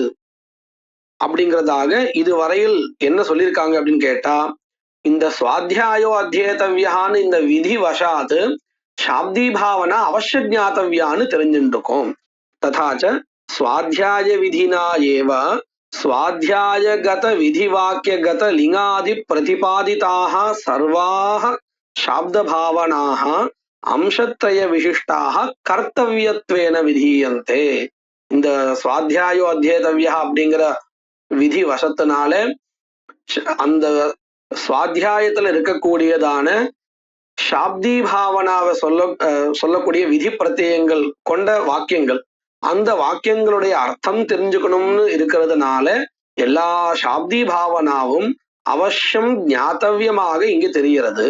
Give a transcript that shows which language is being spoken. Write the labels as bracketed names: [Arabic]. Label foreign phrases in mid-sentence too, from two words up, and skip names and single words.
[Tamil] அப்படிங்கிறதாக இதுவரையில் என்ன சொல்லியிருக்காங்க அப்படின்னு கேட்டா, இந்த [Sanskrit] स्वाध्यायोऽध्येतव्य इति [Tamil] இந்த விதி வசாத்து சாப்தி பாவனா அவசிய ஜாத்தவ்யான்னு தெரிஞ்சுட்டு இருக்கோம். [Sanskrit] तथा च स्वाध्याय विधिना एव स्वाध्यायगत विधिवाक्यगत लिंगादि प्रतिपादिताः सर्वाः शाब्दभावनाः अंशत्रय विशिष्टाः कर्तव्यत्वेन विधीयन्ते. [Tamil] இந்த [Sanskrit] स्वाध्यायोऽध्येतव्यः [Tamil] அப்படிங்கிற விதி வசத்தினால அந்த சுவாத்தியாயத்துல இருக்கக்கூடியதான சாப்தி பாவனாவை சொல்லக்கூடிய விதி பிரத்யங்கள் கொண்ட வாக்கியங்கள், அந்த வாக்கியங்களுடைய அர்த்தம் தெரிஞ்சுக்கணும்னு இருக்கிறதுனால எல்லா சாப்தி பாவனாவும் அவசியம் ஞாத்தவியமாக இங்கு தெரிகிறது.